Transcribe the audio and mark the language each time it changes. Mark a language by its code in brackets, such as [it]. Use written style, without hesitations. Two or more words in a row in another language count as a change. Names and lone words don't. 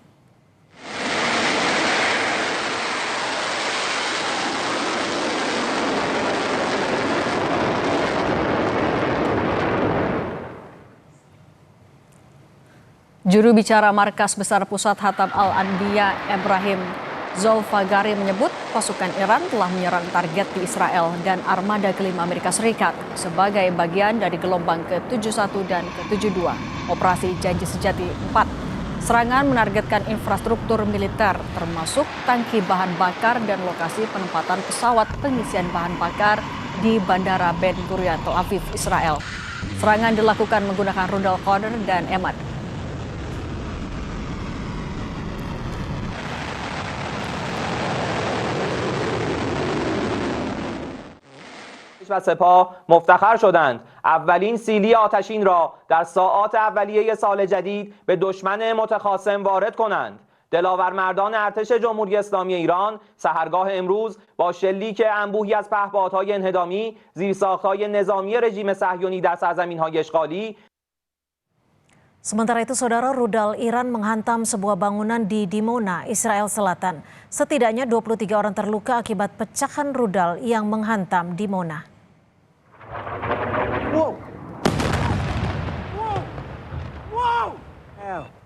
[id] Juru bicara Markas Besar Pusat Hatam Al-Anbiya Ibrahim Zolfagari menyebut pasukan Iran telah menyerang target di Israel dan armada kelima Amerika Serikat sebagai bagian dari gelombang ke-71 dan ke-72 Operasi Janji Sejati 4. Serangan menargetkan infrastruktur militer termasuk tangki bahan bakar dan lokasi penempatan pesawat pengisian bahan bakar di Bandara Ben Gurion, Tel Aviv, Israel. Serangan dilakukan menggunakan rudal Qadr dan Emad. [fa] و سپاه مفتخر شدند اولین سیلی آتشین را در ساعات اولیه سال جدید به دشمن متخاصم وارد کنند. دلاورمردان ارتش جمهوری اسلامی ایران سحرگاه امروز با شلیک انبوهی از پهپادهای انهدامی، زیرساختهای نظامی رژیم صهیونی در سرزمین‌های اشغالی. [id] Sementara itu, saudara, rudal Iran menghantam sebuah bangunan di Dimona, Israel Selatan. Setidaknya 23 orang terluka akibat pecahan rudal yang menghantam Dimona. Wow. Wow. Wow.